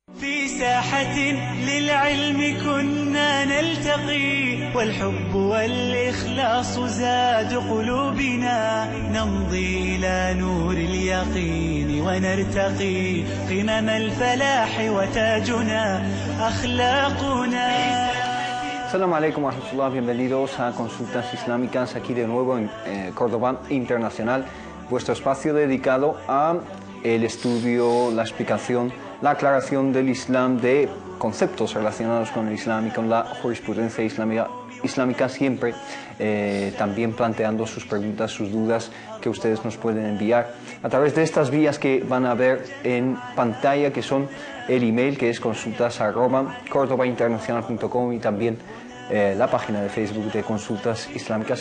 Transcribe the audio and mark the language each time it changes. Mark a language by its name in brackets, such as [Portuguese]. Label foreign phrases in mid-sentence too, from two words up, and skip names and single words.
[Arabic] في ساحة للعلم كنا نلتقي والحب والإخلاص زاد قلوبنا نمضي إلى نور اليقين ونرتقي قمم الفلاح وتاجنا أخلاقنا. السلام عليكم ورحمة الله, [Spanish] bienvenidos a Consultas Islámicas aquí de nuevo en Córdoba Internacional, vuestro espacio dedicado a el estudio, la explicación, la aclaración del Islam, de conceptos relacionados con el Islam y con la jurisprudencia islámica siempre también planteando sus preguntas, sus dudas que ustedes nos pueden enviar a través de estas vías que van a ver en pantalla, que son el email, que es consultas@cordobainternacional.com, y también la página de Facebook de Consultas Islámicas.